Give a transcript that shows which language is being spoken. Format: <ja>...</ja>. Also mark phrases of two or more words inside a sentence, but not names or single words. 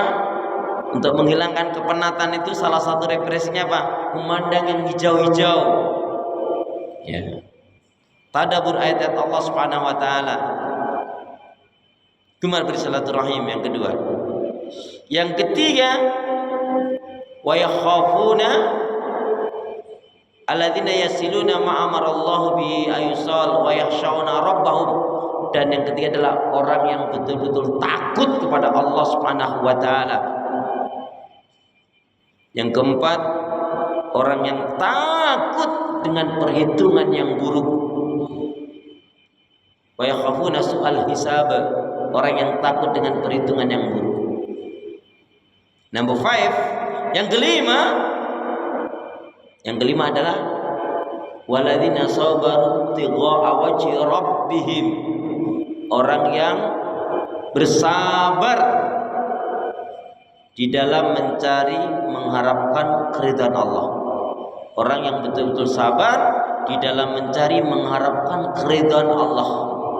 <id>Untuk menghilangkan kepenatan itu salah satu referensinya apa? Memandang yang hijau-hijau. Ya. Tadabbur ayat Allah</id> <ar>سبحانه وتعالى.</ar> <id>Gemar bersilaturahim yang kedua. Yang ketiga,</id> <ar>ويخافون الذين يصلون ما أمر الله بأن يوصل ويخشون ربهم.</ar> <id>Dan yang ketiga adalah orang yang betul-betul takut kepada Allah</id> <ar>سبحانه وتعالى.</ar> <id>Yang keempat, orang yang takut dengan perhitungan yang buruk.</id> <ar>ويخافون سوء الحساب.</ar> <id>Orang yang takut dengan perhitungan yang buruk. Number 5, yang kelima adalah</id> <ar>والذين صبروا ابتغاء وجه ربهم.</ar> <id>Orang yang bersabar di dalam mencari, mengharapkan keridhaan Allah. Orang yang betul-betul sabar di dalam mencari, mengharapkan keridhaan Allah.</id>